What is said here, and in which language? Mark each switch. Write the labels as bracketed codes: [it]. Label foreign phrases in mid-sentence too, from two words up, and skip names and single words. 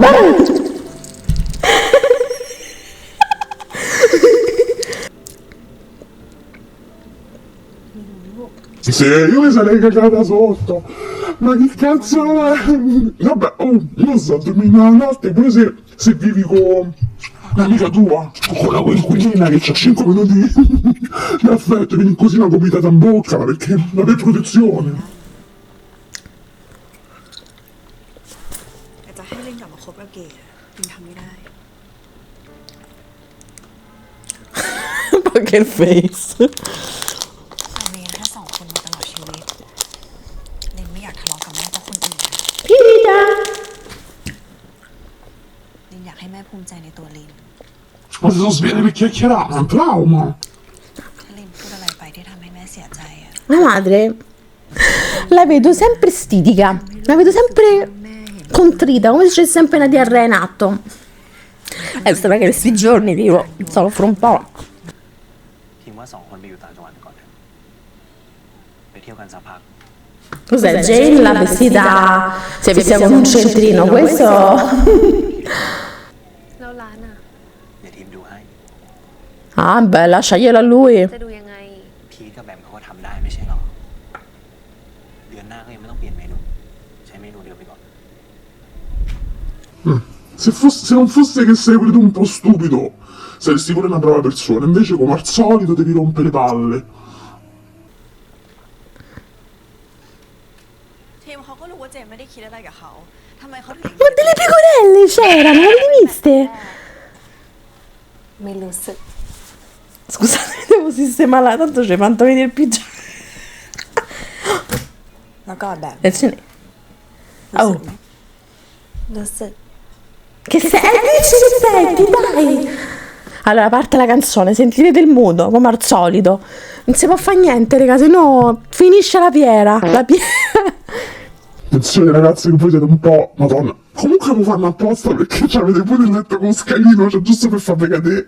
[it] Se io mi sarei cagata sotto. Ma che cazzo è? Vabbè, io sto dormendo la notte pure se vivi con un'amica tua o con la coinquilina che c'ha 5 minuti di affetto, vieni così una gomitata in bocca, ma perché non è protezione. [th] แต่จะให้เล่นกลับมาคบกับเกดยังทำไม่ได้ [en] Poker face. [th] แต่เมย์แค่สองคนมาตลอดชีวิตเลนไม่อยากทะเลาะกับแม่เพราะคนอื่นนะ [it] Finita. [th] เลนอยากให้แม่ภูมิใจในตัวเลน [it] Ma se sono svegli per chiacchierare, è un trauma. [th] ถ้าเลนพูดอะไรไปที่ทำให้แม่เสียใจอ่ะ [it] La madre la vedo sempre stitica, la vedo sempre contrita, come se c'è sempre una diarrea in atto. Sembra che questi giorni vivo solo fra un po'. [th] ทีมว่าสองคนไปอยู่ต่างจังหวัดก่อนเถอะไปเที่ยวกันสักพัก [it] Cos'è? Jane l'ha vestita, si è vestita con un centrino, questo... [th] แล้วร้านอ่ะ เดี๋ยวทีมดูให้ [it] Ah, beh, lasciaglielo a lui. [th] จะดูยังไง พีทกับแบมเขาก็ทำได้ไม่ใช่หรอ เดือนหน้าก็ยังไม่ต้องเปลี่ยนเมนู ใช้เมนูเดิมไปก่อน [it] Se non fosse che sei pure tu un po' stupido, saresti pure una brava persona, invece come al solito devi rompere le palle. [th] ทีมเขาก็รู้ว่าเจมไม่ได้คิดอะไรกับเขาทำไมเขาถึง [it] Ma delle pecorelle c'erano, non le viste? [th] ไม่รู้สึก [it] Scusate, devo sistemare, tanto c'è fatto vedere il pigiama. [th] แล้วก็แบบ [it] Attenzione. Oh, [th] รู้สึก [it] che dici che senti, dai. Allora, parte la canzone, sentirete il muto, come al solito. Non si può fare niente, raga, se no finisce la piera. La piera. Attenzione ragazzi che voi siete un po'... Madonna. Comunque lo fanno apposta perché avete pure il letto con scalino, cioè giusto per farvi cadere.